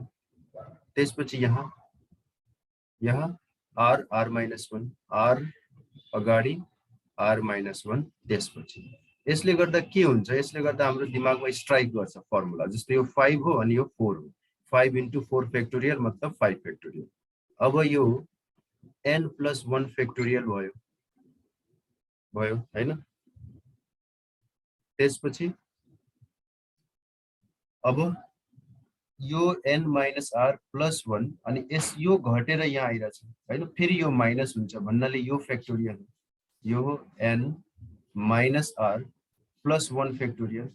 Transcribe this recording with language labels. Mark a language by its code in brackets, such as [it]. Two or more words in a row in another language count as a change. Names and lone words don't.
[ne] त्यसपछि यहाँ [en] r minus 1 [ne] r अगाडि [en] r minus 1 [ne] त्यसपछि। यसले गर्दा के हुन्छ, यसले गर्दा हाम्रो दिमागमा स्ट्राइक गर्छ फर्मुला, जस्तै यो 5 हो अनि यो 4 हो, 5 [en] into 4 factorial [ne] मतलब 5 फैक्टोरियल। अब यो [en] n plus 1 factorial [ne] भयो हैन। त्यसपछि अब यो [en] n minus r plus 1 [ne] अनि यस यो घटेर यहाँ आइराछ हैन, फेरि यो माइनस हुन्छ भन्नाले यो फैक्टोरियल हो, यो [en] n minus r plus 1 factorial.